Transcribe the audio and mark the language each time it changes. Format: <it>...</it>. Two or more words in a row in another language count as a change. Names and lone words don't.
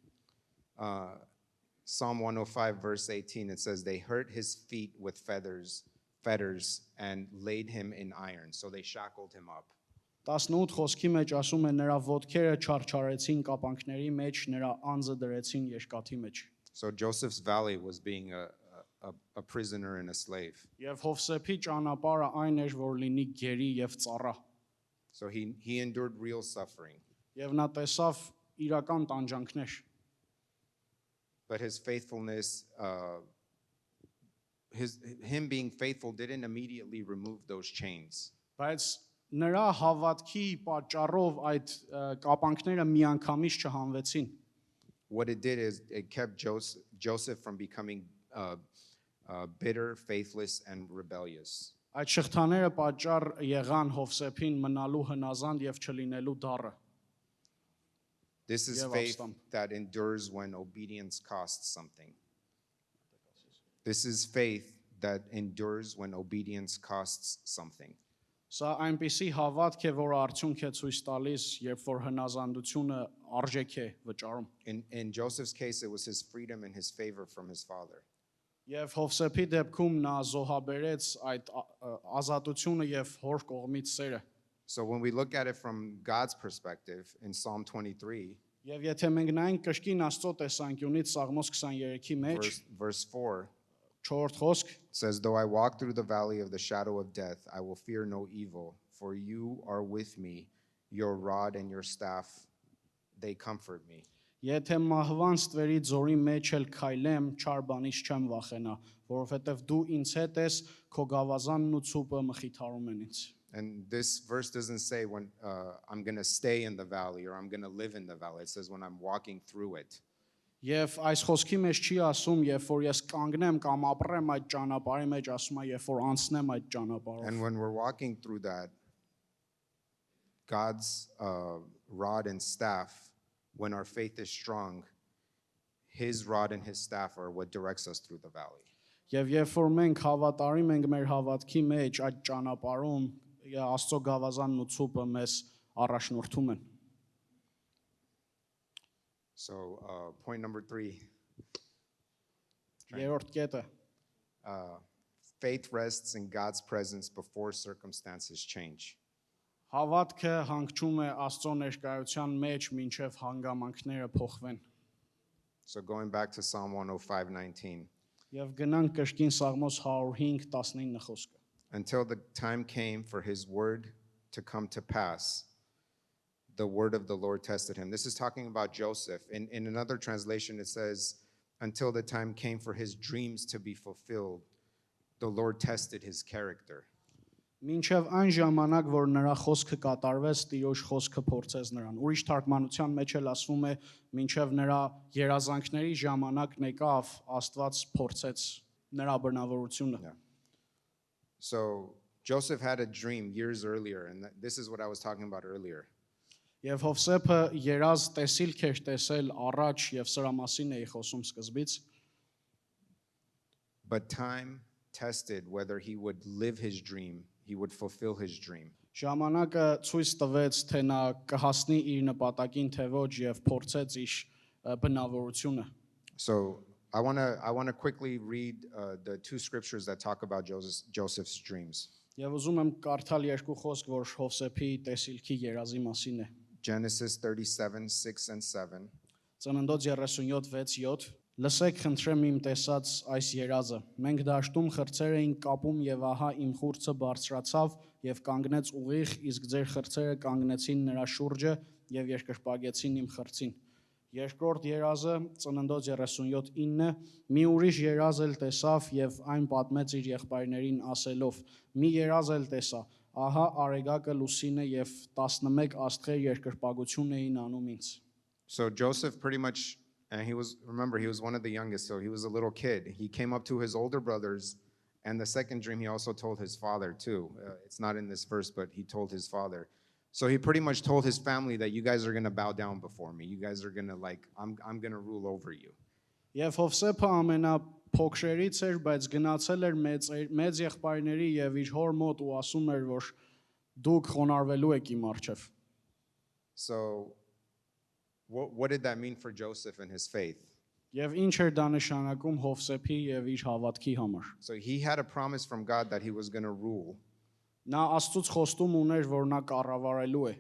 <en>Psalm 105, verse 18, it says, "They hurt his feet with fetters, and laid him in iron." So they shackled him up.</en> <hy>18 խոսքի մեջ ասում է նրա ոտքերը չարչարեցին կապանքների մեջ, նրա անձը դրեցին երկաթի մեջ։</hy> <en>So Joseph's valley was being a prisoner and a slave.</en> <hy>Եվ Հովսեփի ճանապարհը այն էր, որ լինի գերի եւ ծառա։</hy> <en>So he endured real suffering.</en> <hy>Եվ նա տեսավ իրական տանջանքներ։</hy> <en>But his faithfulness, him being faithful didn't immediately remove those chains.</en> <hy>Բայց նրա հավատքի պատճառով այդ կապանքները միանգամից չհանվեցին։</hy> <en>What it did is it kept Joseph from becoming bitter, faithless, and rebellious.</en> <hy>Այդ շղթաները պատճառ եղան Հովսեփին մնալու հնազանդ եւ չլինելու դառը։</hy> <en>This is Yeah, faith Abstam. that endures when obedience costs something. This is faith that endures when obedience costs something.</en> <hy>Սա այնպիսի հավատք է, որ արդյունք է ցույց տալիս, երբ որ հնազանդությունը արժեք է վճարում։</hy> <en>In Joseph's case, it was his freedom and his favor from his father.</en> <hy>Եվ Հովսեփի դեպքում նա զոհաբերեց այդ ազատությունը եւ հոր կողմից սերը։</hy> <en>So when we look at it from God's perspective in Psalm 23,</en> <hy>Եվ եթե մենք նայենք կրկին Աստծո տեսանկյունից Սաղմոս 23-ի մեջ,</hy> <en>verse 4,</en> <hy>4-րդ խոսք,</hy> <en>says, though I walk through the valley of the shadow of death, I will fear no evil, for you are with me, your rod and your staff, they comfort me.</en> <hy>Եթե մահվան ստվերի ձորի մեջ էլ քայլեմ, չար բանից չեմ վախենա, որովհետև դու ինձ հետ ես, քո գավազանն ու ցուպը մխիթարում են ինձ։</hy> <en>And this verse doesn't say when I'm going to stay in the valley or I'm going to live in the valley. It says when I'm walking through it.</en> <hy>Եվ այս խոսքի մեջ չի ասում, երբ որ ես կանգնեմ կամ ապրեմ այդ ճանապարհի մեջ, ասում է, երբ որ անցնեմ այդ ճանապարհով։</hy> <en>And when we're walking through that, God's rod and staff, when our faith is strong, his rod and his staff are what directs us through the valley.</en> <hy>Եվ երբ որ մենք հավատարիմ ենք մեր հավատքի մեջ այդ ճանապարհում, Աստծո գավազանն ու ցուպը մեզ առաջնորդում են։</hy> <en>So point number 3,</en> <hy>Երրորդ կետը,</hy> <en>faith rests in God's presence before circumstances change.</en> <hy>հավատքը հանգչում է Աստծո ներկայության մեջ, մինչև հանգամանքները փոխվեն։</hy> <en>So going back to Psalm 105:19.</en> <hy>Եվ գնանք կրկին Սաղմոս 105:19 խոսքը։</hy> <en>Until the time came for his word to come to pass, the word of the Lord tested him. This is talking about Joseph. In another translation, it says, until the time came for his dreams to be fulfilled, the Lord tested his character.</en> <hy>Մինչև այն ժամանակ, որ նրա խոսքը կատարվեց, Տիրոջ խոսքը փորձեց նրան։ Ուրիշ թարգմանության մեջ էլ ասվում է, մինչև նրա երազանքների ժամանակն եկավ, Աստված փորձեց նրա բնավորությունը։</hy> <en>Yeah. So Joseph had a dream years earlier, and this is what I was talking about earlier.</en> <hy>Եվ Հովսեփը երազ տեսիլք էր տեսել առաջ եւ սրա մասին էի խոսում սկզբից։</hy> <en>But time tested whether he would live his dream, he would fulfill his dream.</en> <hy>Ժամանակը ցույց տվեց, թե նա կհասնի իր նպատակին, թե ոչ, եւ փորձեց իր բնավորությունը։</hy> <en>So I want to quickly read the two scriptures that talk about Joseph's dreams.</en> <hy>Եվ ուզում եմ կարդալ երկու խոսք, որ Հովսեփի տեսիլքի երազի մասին է։</hy> <en>Genesis 37:6 and 7.</en> <hy>Ծննդոց 37:6-7 Լսեք խնդրեմ իմ տեսած այս երազը։ Մենք դաշտում խրձեր էինք կապում եւ ահա իմ խուրձը բարձրացավ եւ կանգնեց ուղիղ, իսկ ձեր խրձերը կանգնեցին նրա շուրջը եւ երկրպագեցին իմ խրձին։ Երկրորդ երազը ծննդոց 37:9 մի ուրիշ երազ էլ տեսավ եւ այն պատմեց իր եղբայրներին ասելով. մի երազ էլ տեսա, ահա արեգակը լուսինը եւ 11 աստղեր երկրպագություն էին անում ինձ։</hy> <en>So Joseph pretty much, and he was one of the youngest, so he was a little kid. He came up to his older brothers, and the second dream he also told his father too. It's not in this verse, but he told his father. So he pretty much told his family that you guys are going to bow down before me. You guys are going to I'm going to rule over you.</en> <hy>Եվ Հովսեփը ամենափոքրերից էր, բայց գնացել էր մեծ եղբայրների եւ իր հոր մոտ ու ասում էր, որ դուք խոնարհվելու եք իմ առջև։</hy> <en>So what did that mean for Joseph and his faith?</en> <hy>Եվ ինչ էր դա նշանակում Հովսեփի եւ իր հավատքի համար։</hy> <en>So he had a promise from God that he was going to rule,</en> <hy>Նա Աստծուց խոստում ուներ, որ նա կառավարելու է,</hy>